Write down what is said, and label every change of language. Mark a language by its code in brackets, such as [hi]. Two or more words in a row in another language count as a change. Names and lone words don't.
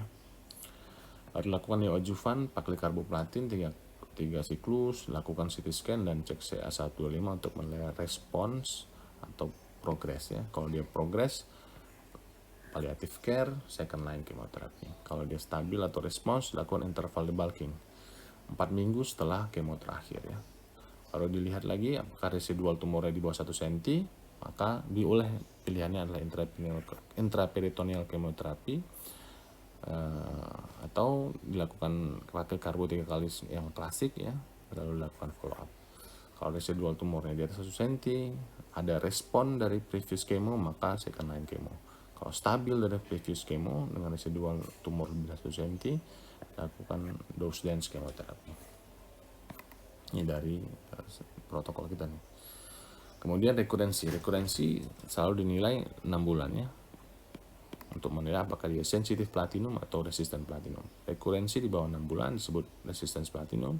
[id] Lalu lakukan neoadjuvan pakai karboplatin 3 siklus, lakukan CT scan dan cek CA-125 untuk menilai respons atau progres, ya. Kalau dia progres, [en] palliative care, second line kemoterapi. [id] Kalau dia stabil atau respons, lakukan [en] interval debulking [id] 4 minggu setelah kemo terakhir, ya. Kalau dilihat lagi apakah residual tumornya di bawah 1 cm, maka pilihannya adalah intraperitoneal kemoterapi, atau dilakukan pakai karbo 3 kali yang klasik, ya, lalu dilakukan [en] follow up. [id] Kalau residual tumornya di atas 1 cm, ada respon dari previous kemo, maka [en] second line [id] kemo. Kalau stabil dari previous kemo dengan residual tumor di atas 1 cm, lakukan [en] dose dense chemotherapy. [id] Ini dari protokol kita nih. Kemudian rekurensi selalu dinilai 6 bulan, ya, untuk menilai apakah dia sensitif platinum atau [en] resistant platinum. [id] Rekurensi di bawah 6 bulan disebut [en] resistance platinum.